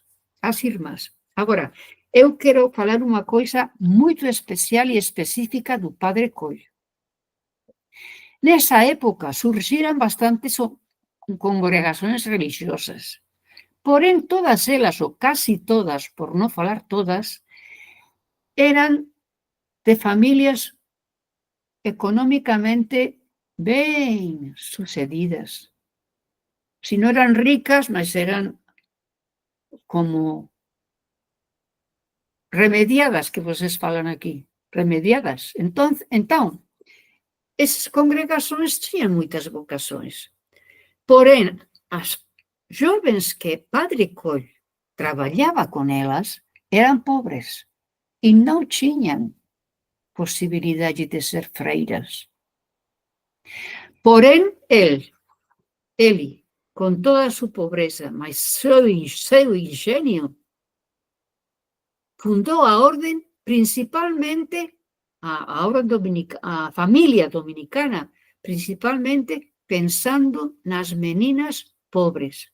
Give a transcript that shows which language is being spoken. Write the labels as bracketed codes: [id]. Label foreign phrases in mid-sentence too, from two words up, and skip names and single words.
[pt] Agora, eu quero falar uma coisa muito especial e específica do Padre Coelho. Nessa época surgiram bastantes congregações religiosas, porém todas elas, ou casi todas, por não falar todas, eran de famílias económicamente ben sucedidas. Si non eran ricas, mas eran como remediadas, que vocês falan aquí, remediadas. [gl] Entón, esas congregações tiñan moitas vocações. Porém, as jovens que Padre Coelho traballaba con elas eran pobres e non tiñan posibilidade de ser freiras. Porém, ele, con toda a súa pobreza, mas seu ingenio, fundou a orden principalmente a familia dominicana, principalmente pensando nas meninas pobres.